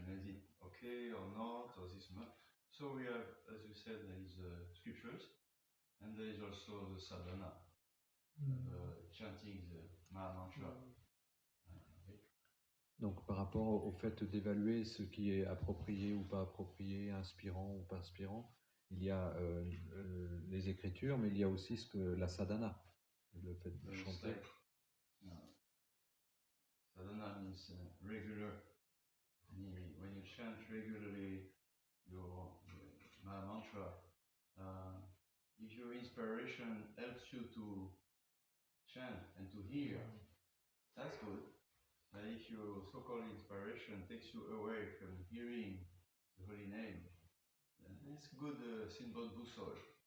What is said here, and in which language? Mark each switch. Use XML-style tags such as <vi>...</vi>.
<en>Is it okay or not, or this or not? So we have, as you said, there is scriptures, and there is also the sadhana, chanting the Maha Mantra.</en> <fr>Donc, par rapport au fait d'évaluer ce qui est approprié ou pas approprié, inspirant ou pas inspirant, il y a les écritures, mais il y a aussi la sadhana, le fait de chanter.</fr> <en>Sadhana means regular. When you chant regularly your Maha Mantra, if your inspiration helps you to chant and to hear, that's good. But if your so-called inspiration takes you away from hearing the holy name, it's good symbol</en> <fr>boussole.</fr>